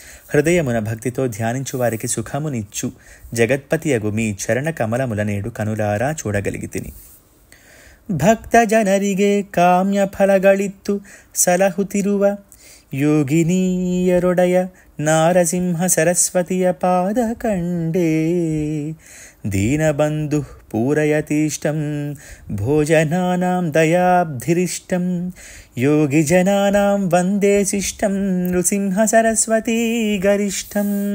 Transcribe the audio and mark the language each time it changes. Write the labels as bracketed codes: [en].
[te] హృదయమున భక్తితో ధ్యానించు వారికి సుఖమునిచ్చు జగత్పతి అగు మీ చరణ కమలముల నేడు కనులారా చూడగలిగితిని. [kn] ಭಕ್ತ ಜನರಿಗೆ ಕಾಮ್ಯ ಫಲಗಳಿತ್ತು ಸಲಹುತ್ತಿರುವ ಯೋಗಿನೀಯರೊಡೆಯ [sa] నారసింహ సరస్వతియ పాదకండే దీనబంధు పూరయతీష్టం భోజనానాం దయాబ్ధిరిష్టం యోగిజనానాం వందే శిష్టం నృసింహ సరస్వతీ గరిష్టం.